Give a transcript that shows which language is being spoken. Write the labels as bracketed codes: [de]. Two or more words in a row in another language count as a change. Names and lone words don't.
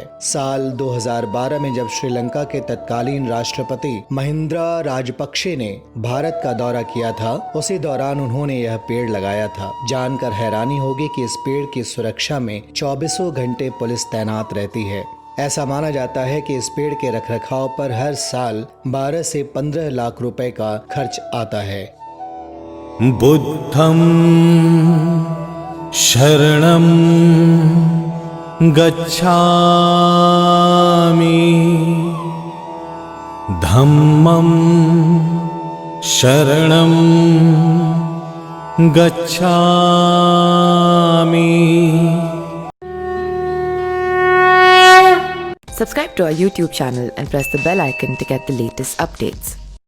[hi] साल 2012 में जब श्रीलंका के तत्कालीन राष्ट्रपति महिंद्रा राजपक्षे ने भारत का दौरा किया था, उसी दौरान उन्होंने यह पेड़ लगाया था। जानकर हैरानी होगी कि इस पेड़ की सुरक्षा में 24 घंटे पुलिस तैनात रहती है। ऐसा माना जाता है कि इस पेड़ के रखरखाव पर हर साल 12 से 15 लाख रुपए का खर्च आता है। [pi] बुद्धं शरणं गच्छामि धम्मं शरणं गच्छामि। [en] Subscribe to our YouTube channel and press the bell icon to get the latest updates.